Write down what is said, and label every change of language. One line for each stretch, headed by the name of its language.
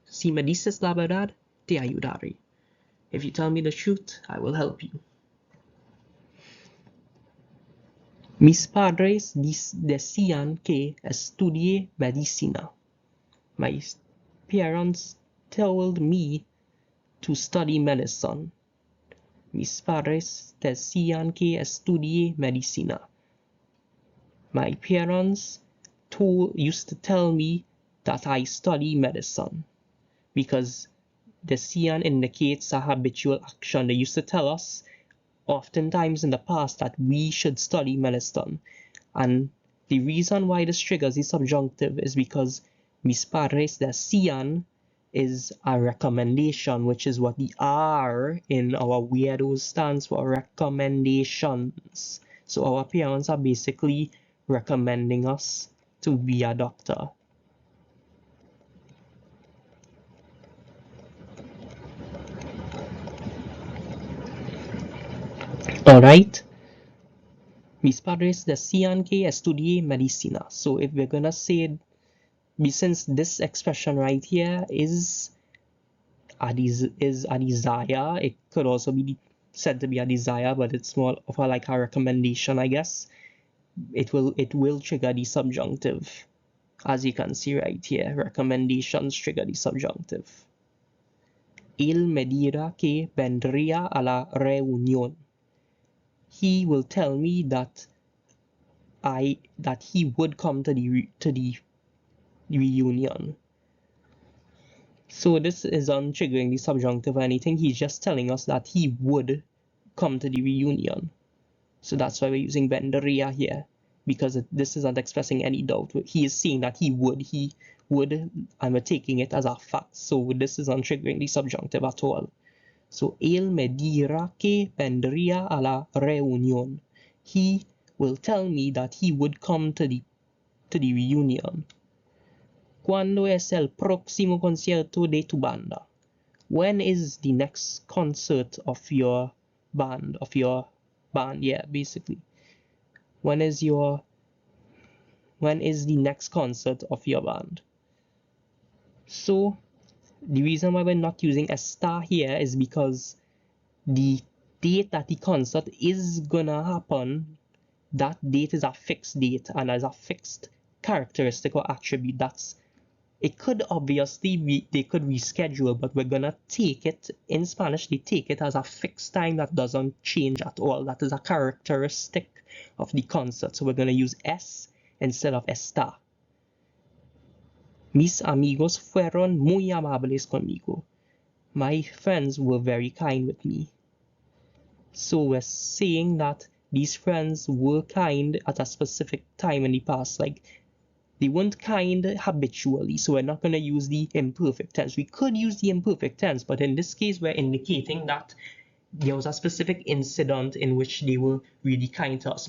Spanish: Si me dices la verdad, te ayudaré.
English: If you tell me the truth, I will help you.
Spanish: Mis padres decían que estudie medicina.
English: My parents told me to study medicine.
Spanish: Mis padres decían que estudie medicina.
English: My parents used to tell me that I study medicine, because decían indicates a habitual action. They used to tell us oftentimes in the past that we should study medicine, and the reason why this triggers the subjunctive is because
Spanish: mis padres decían
English: is a recommendation, which is what the R in our weirdos stands for, recommendations. So our parents are basically recommending us to be a doctor.
Spanish: Alright, mis padres decían que estudie medicina.
English: So if we're gonna say, since this expression right here is a desire, it could also be said to be a desire, but it's more of like a recommendation, I guess. It will trigger the subjunctive, as you can see right here. Recommendations trigger the subjunctive.
Spanish: Él me dirá que vendría a la reunión.
English: He will tell me that he would come to the reunion. So this isn't triggering the subjunctive or anything. He's just telling us that he would come to the reunion. So that's why we're using vendría here, because this isn't expressing any doubt. He is saying that he would, and we're taking it as a fact. So this isn't triggering the subjunctive at all.
Spanish: So él me dirá que vendría a la reunión.
English: He will tell me that he would come to the reunion.
Spanish: ¿Cuándo es el próximo concierto de tu banda?
English: When is the next concert of your band? Yeah, basically. When is the next concert of your band? So the reason why we're not using está here is because the date that the concert is gonna happen, that date is a fixed date, and as a fixed characteristic or attribute, it could obviously be, they could reschedule, but we're gonna take it, in Spanish they take it as a fixed time that doesn't change at all. That is a characteristic of the concert. So we're gonna use es instead of está.
Spanish: Mis amigos fueron muy amables conmigo.
English: My friends were very kind with me. So we're saying that these friends were kind at a specific time in the past. Like, they weren't kind habitually, so we're not going to use the imperfect tense. We could use the imperfect tense, but in this case, we're indicating that there was a specific incident in which they were really kind to us.